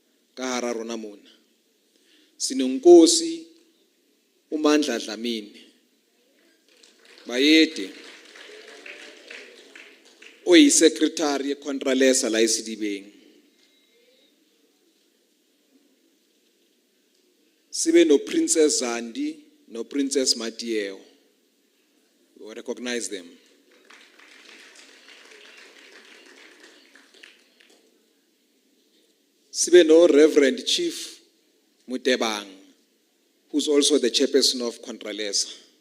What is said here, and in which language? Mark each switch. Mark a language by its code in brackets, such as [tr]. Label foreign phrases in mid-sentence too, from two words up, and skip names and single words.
[st] ka hara rona mona. [zu] Sinonkosi uMandla Dlamini. Bayede. [en] Secretary Contralesa la ICDB. [zu] Sibe no Princess Zandi, no Princess Matieo. [en] We will recognize them. [zu] Sibe no Reverend Chief Mutebang, [en] who's also the chairperson of Contralesa.